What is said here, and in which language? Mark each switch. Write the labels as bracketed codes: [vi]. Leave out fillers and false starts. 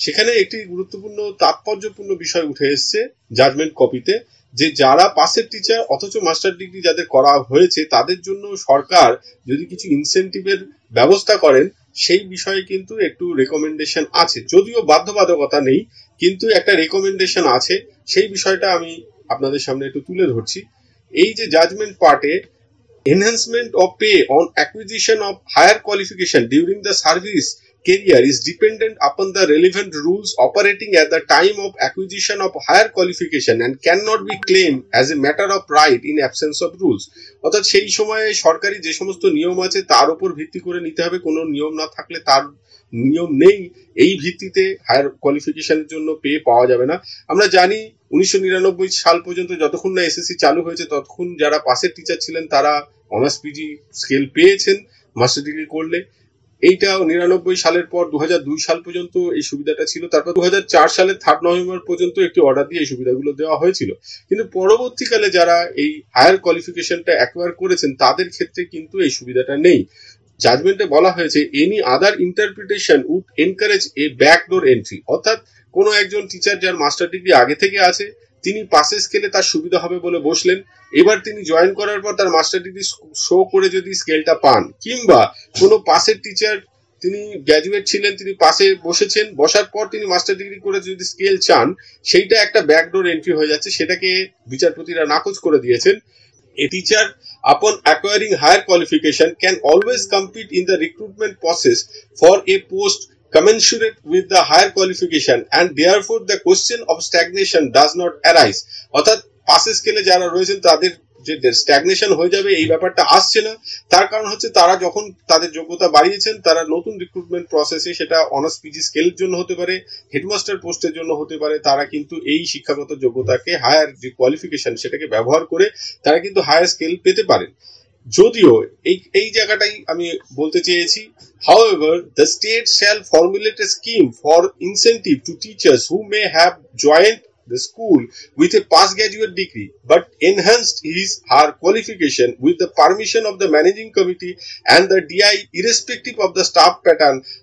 [bn] সেখানে একটি গুরুত্বপূর্ণ তাৎপর্যপূর্ণ বিষয় উঠে এসছে জাজমেন্ট কপিতে, যে যারা পাসের টিচার অথচ মাস্টার ডিগ্রি যাদের করা হয়েছে তাদের জন্য সরকার যদি কিছু ইনসেন্টিভের ব্যবস্থা করেন, সেই বিষয়ে কিন্তু একটু রেকমেন্ডেশন আছে, যদিও বাধ্যবাধকতা নেই, কিন্তু একটা রেকমেন্ডেশন আছে। সেই বিষয়টা আমি আপনাদের সামনে একটু তুলে ধরছি। এই যে জাজমেন্ট পার্টে, [en] enhancement of pay on acquisition of higher qualification during the service career is dependent upon the relevant rules operating at the time of acquisition of higher qualification and cannot be claimed as a matter of right in absence of rules। [bn] অর্থাৎ সেই সময়ে সরকারি যে সমস্ত নিয়ম আছে তার উপর ভিত্তি করে নিতে হবে, কোনো নিয়ম না থাকলে, তার নিয়ম নেই এই ভিত্তিতে হায়ার কোয়ালিফিকেশনের জন্য পে পাওয়া যাবে না। আমরা জানি 1999 সাল পর্যন্ত যতক্ষণ না এসএসসি চালু হয়েছে ততক্ষণ যারা পাসের টিচার ছিলেন তারা অনার্স পিজি স্কেল পেয়েছেন মাস্টার ডিগ্রি করলে। এইটা 99 সালের পর 2002 সাল পর্যন্ত এই সুবিধাটা ছিল। তারপর 2004 সালের 3 নভেম্বর পর্যন্ত একটি অর্ডার দিয়ে এই সুবিধাগুলো দেওয়া হয়েছিল। কিন্তু পরবর্তীকালে যারা এই হায়ার কোয়ালিফিকেশনটা অ্যাকোয়ার করেছেন তাদের ক্ষেত্রে কিন্তু এই সুবিধাটা নেই। জাজমেন্টে বলা হয়েছে [en] any other interpretation would encourage a backdoor entry, [bn] অর্থাৎ কোনো একজন টিচার যার মাস্টার ডিগ্রি আগে থেকে আছে, তিনি পাসের স্কেলে তার সুবিধা হবে বলে বসলেন, এবার তিনি জয়েন করার পর তার মাস্টার ডিগ্রি শো করে যদি স্কেলটা পান, কিংবা কোনো পাসের টিচার তিনি গ্র্যাজুয়েট ছিলেন, তিনি পাসে বসেছেন, বসার পর তিনি মাস্টার ডিগ্রি করে যদি স্কেল চান, সেইটা একটা ব্যাকডোর এন্ট্রি হয়ে যাচ্ছে। সেটাকে বিচারপতিরা নাকচ করে দিয়েছেন। [en] A teacher, upon acquiring higher qualification, can always compete in the recruitment process for a post commensurate with the higher qualification, and therefore the question of stagnation does not arise। [bn] অর্থাৎ পাসের স্কেলে যারা রয়েছেন তাদের যে স্ট্যাগনেশন হয়ে যাবে এই ব্যাপারটা আসছে না। তার কারণ হচ্ছে তারা যখন তাদের যোগ্যতা বাড়িয়েছেন, তারা নতুন রিক্রুটমেন্ট প্রসেসে, সেটা অনার্স পিজি স্কেলের জন্য হতে পারে, হেডমাস্টার পোস্টের জন্য হতে পারে, তারা কিন্তু এই শিক্ষাগত যোগ্যতাকে, হায়ার যে কোয়ালিফিকেশন সেটাকে ব্যবহার করে তারা কিন্তু হায়ার স্কেল পেতে পারেন। যদিও এই জায়গাটাই আমি বলতে চেয়েছি, [en] however the state shall formulate a scheme for incentive to teachers who may have joined the school with a past graduate degree but enhanced her qualification with the permission of the managing committee and the DI irrespective of the staff pattern.